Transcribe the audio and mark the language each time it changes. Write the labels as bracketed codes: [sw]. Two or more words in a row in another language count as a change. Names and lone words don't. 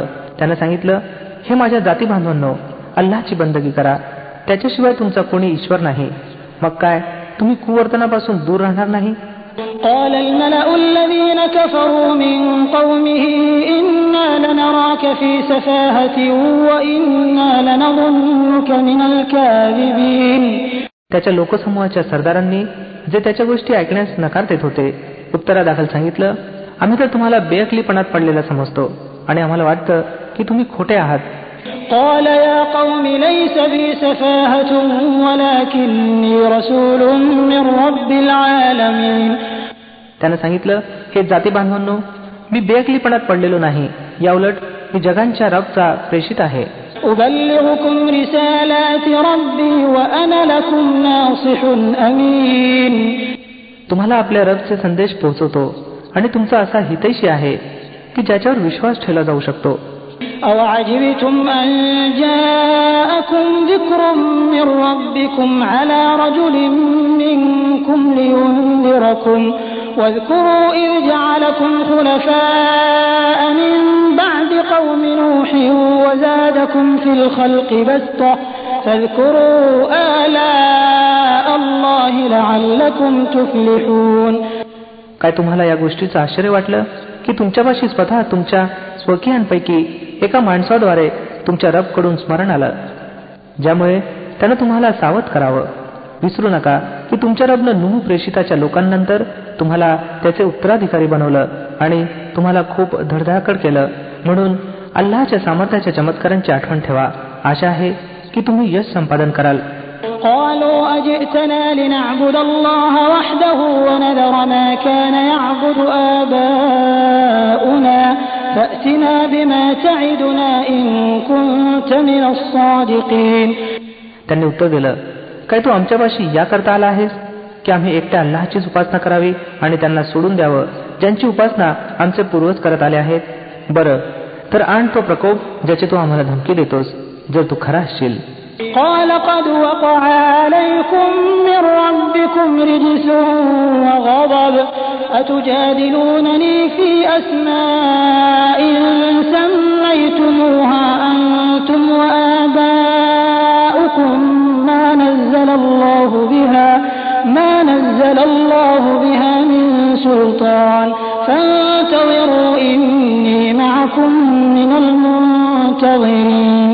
[mr] त्यानं सांगितलं, हे माझ्या जाती बांधवांनो, अल्लाहची बंदगी करा, त्याच्याशिवाय तुमचा कोणी ईश्वर नाही. मग काय तुम्ही कुवर्तनापासून दूर राहणार नाही? [ar] قال الملأ الذين كفروا من قومه إنا لنراك في سفاهة وإنا لنظنك من الكاذبين. [mr] त्याच्या लोकसमूहाच्या सरदारांनी जे त्याच्या गोष्टी ऐकण्यास नकार देत होते, उत्तरादाखल सांगितलं, आम्ही तर तुम्हाला बेअक्लीपणात पडलेला समजतो आणि आम्हाला वाटतं की तुम्ही खोटे आहात. [ar] قال يا قوم ليس بي سفاهة ولكني رسول من رب العالمين. [mr] त्यानं सांगितलं, हे जाती बांधवांनो, मी बेअक्लीपणात पडलेलो नाही, याउलट मी जगांच्या रबचा प्रेषित आहे. [ar] أبلغكم رسالات ربي وأنا لكم ناصح أمين. [mr] तुम्हाला आपल्या रबचे संदेश पोहोचवतो आणि तुमचा असा हितैषी आहे की ज्याच्यावर विश्वास ठेवला जाऊ शकतो. [ar] أوعجبتم أن جاءكم ذكر من ربكم على رجل منكم لينذركم واذكروا إذ جعلكم خلفاء من بعد قوم نوح وزادكم في الخلق بسطة فاذكروا آلاء الله لعلكم تفلحون. [mr] काय तुम्हाला या गोष्टीचं आश्चर्य वाटलं की तुमच्यापाशी स्वतः तुमच्या स्वकीयांपैकी एका माणसाद्वारे तुमच्या रबकडून स्मरण आलं, ज्यामुळे त्यानं तुम्हाला सावध करावं. विसरू नका की तुमच्या रबनं नूह प्रेषिताच्या लोकांनंतर तुम्हाला त्याचे उत्तराधिकारी बनवलं आणि तुम्हाला खूप धडधाकड केलं. म्हणून अल्लाहच्या सामर्थ्याच्या चमत्कारांची आठवण ठेवा. आशा आहे की तुम्ही यश संपादन कराल. [ar] قالوا أجئتنا لنعبد الله وحده ونذر ما كان يعبد آباؤنا فأتنا بما تعدنا إن كنت من الصادقين. [mr] त्यांनी उत्तर दिलं, काय तू आमच्यापाशी याकरता आला आहेस की आम्ही एकट्या अल्लाहचीच उपासना करावी आणि त्यांना सोडून द्यावं ज्यांची उपासना आमचे पूर्वज करत आले आहेत? बरं, तर आण तो प्रकोप ज्याची तू आम्हाला धमकी देतोस, जर तू खरा असशील. [ar] قال قد وقع عليكم من ربكم رجس وغضب أتجادلونني في أسماء سميتموها أنتم وآباؤكم ما نزل الله بها من سلطان فانتظروا إني معكم من المنتظرين.